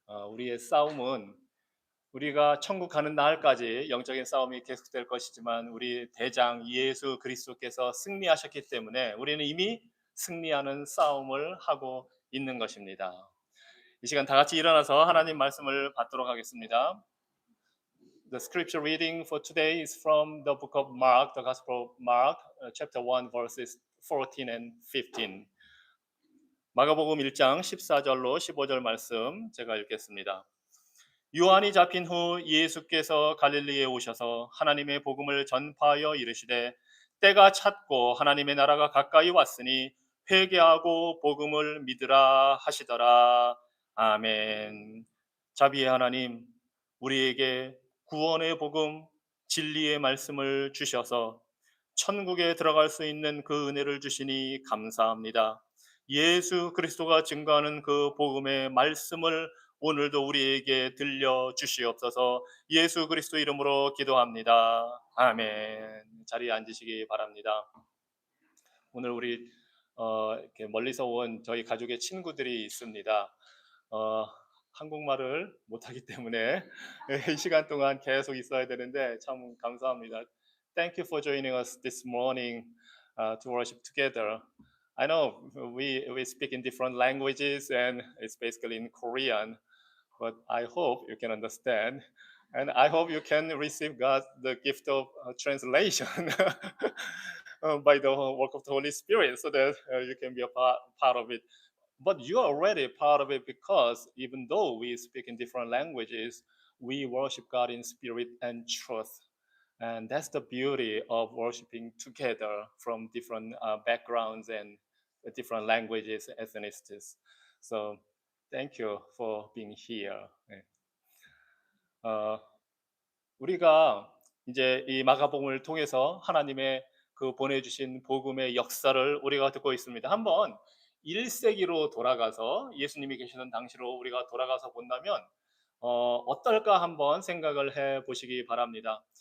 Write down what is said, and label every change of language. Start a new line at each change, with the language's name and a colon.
Korean: 우리의 싸움은 우리가 천국 가는 날까지 영적인 싸움이 계속될 것이지만 우리 대장 예수 그리스도께서 승리하셨기 때문에 우리는 이미 승리하는 싸움을 하고 있는 것입니다. 이 시간 다 같이 일어나서 하나님 말씀을 받도록 하겠습니다.
English: The scripture reading for today is from the book of Mark, the Gospel of Mark, chapter 1, verses 14 and 15.
Korean: 마가복음 1장 14절로 15절 말씀 제가 읽겠습니다. 요한이 잡힌 후 예수께서 갈릴리에 오셔서 하나님의 복음을 전파하여 이르시되 때가 찼고 하나님의 나라가 가까이 왔으니 회개하고 복음을 믿으라 하시더라. 아멘. 자비의 하나님, 우리에게 구원의 복음, 진리의 말씀을 주셔서 천국에 들어갈 수 있는 그 은혜를 주시니 감사합니다. 예수 그리스도가 증거하는 그 복음의 말씀을 오늘도 우리에게 들려 주시옵소서. 예수 그리스도 이름으로 기도합니다. 아멘. 자리에 앉으시기 바랍니다. 오늘 우리 이렇게 멀리서 온 저희 가족의 친구들이 있습니다. 한국말을 못하기 때문에 이 시간 동안 계속 있어야 되는데 참 감사합니다.
English: Thank you for joining us this morning to worship together. I know we speak in different languages and it's basically in Korean, but I hope you can understand. And I hope you can receive God the gift of translation by the work of the Holy Spirit so that you can be a part of it. But you are already part of it because even though we speak in different languages, we worship God in spirit and truth. And that's the beauty of worshiping together from different backgrounds and different languages, ethnicities. So thank you for being here.
Korean: 네. 우리가 이제 이 마가복음을 통해서 하나님의 그 보내주신 복음의 역사를 우리가 듣고 있습니다. 한번 1세기로 돌아가서 예수님이 계시던 당시로 우리가 돌아가서 본다면 어떨까 한번 생각을 해 보시기 바랍니다.